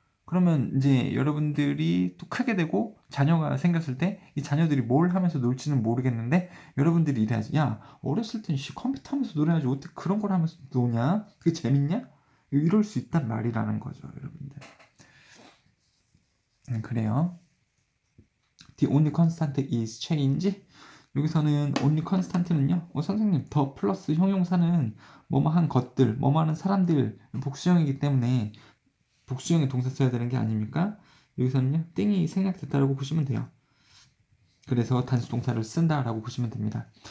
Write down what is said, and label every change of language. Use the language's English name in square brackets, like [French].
[Korean] 그러면 이제 여러분들이 또 크게 되고 자녀가 생겼을 때 이 자녀들이 뭘 하면서 놀지는 모르겠는데 여러분들이 이래야지 야 어렸을 땐 컴퓨터 하면서 놀아야지 어떻게 그런 걸 하면서 노냐? 그게 재밌냐? 이럴 수 있단 말이라는 거죠 여러분들. 그래요. [English] The only constant is change. [Korean] 여기서는 [English] only constant [Korean] 는요. 선생님 더 플러스 형용사는 뭐뭐한 것들, 뭐뭐하는 사람들 복수형이기 때문에 복수형의 동사 써야 되는 게 아닙니까? 여기서는요. 땡이 생략됐다라고 보시면 돼요. 그래서 단수 동사를 쓴다라고 보시면 됩니다.